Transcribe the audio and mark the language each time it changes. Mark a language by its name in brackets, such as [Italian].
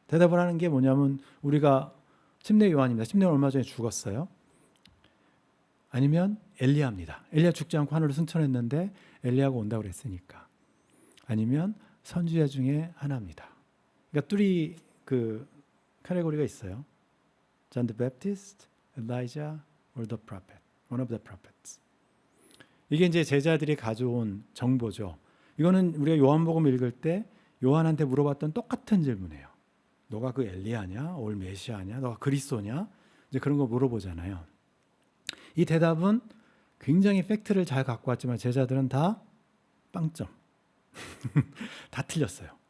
[Korean] 대답을 하는 게 뭐냐면 우리가 침례 요한입니다. 침례 요한 얼마 전에 죽었어요. 아니면 엘리야입니다. 엘리야 죽지 않고 하늘로 승천했는데 엘리야가 온다고 그랬으니까. 아니면 선지자 중에 하나입니다. 그러니까 뚜리 그 카테고리가 있어요. [English] John the Baptist, Elijah, or the prophet, one of the prophets. [Korean] 이게 이제 제자들이 가져온 정보죠. 이거는 우리가 요한복음 읽을 때 요한한테 물어봤던 똑같은 질문이에요. 너가 그 엘리야냐, 올 메시아냐, 너가 그리스도냐, 이제 그런 거 물어보잖아요. 이 대답은 굉장히 팩트를 잘 갖고 왔지만 제자들은 다 빵점. 다 틀렸어요.